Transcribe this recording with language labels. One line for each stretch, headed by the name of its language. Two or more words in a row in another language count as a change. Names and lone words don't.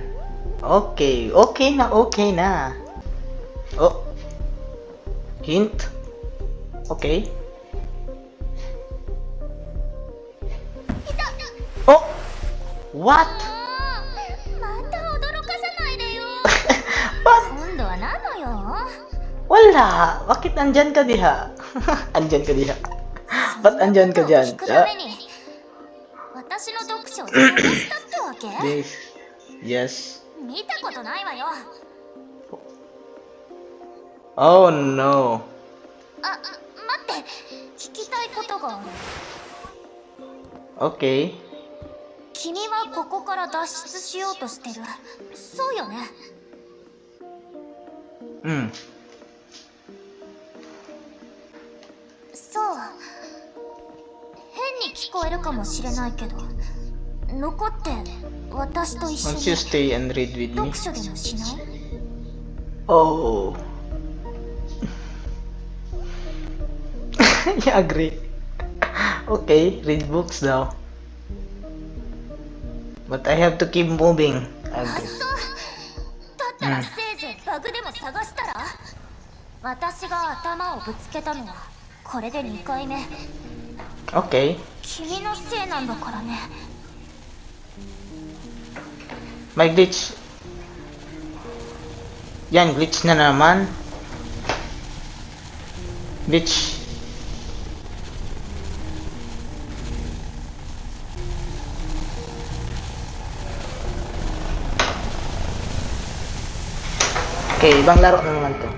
Filipino: Okay. Okay na. Oh.
English: Hint. Okay. Oh! What?
Japanese: また驚かさないでよ。
English: What?
Japanese: 今度は何のよ。
Filipino: Wala. Bakit andyan ka diha? Andyan ka diha. Ba't andyan ka dyan?
Japanese: 聞くために私の読書を邪魔したってわけ？
English: This. Yes.
Japanese: 見たことないわよ。
English: Oh no.
Japanese: 待って、聞きたいことがある。
English: Okay.
Japanese: 君はここから脱出しようとしてる。そうよね。そう。変に聞こえるかもしれないけど、残って私と一緒
English: Won't you
Japanese: に
English: stay and read with me?
Japanese: 読書でもしない？
English: Oh. Yeah, agree. Okay, read books now. But I have to keep moving. あ、 Agree.
Japanese: そう。だったらせいぜいバグでも探したら？私が頭をぶつけたのはこれで2回目。
English: Okay.
Japanese: 君のせいなんだからね。
Filipino: May glitch. Yan, glitch na naman. Glitch. Okay, ibang laro na naman to.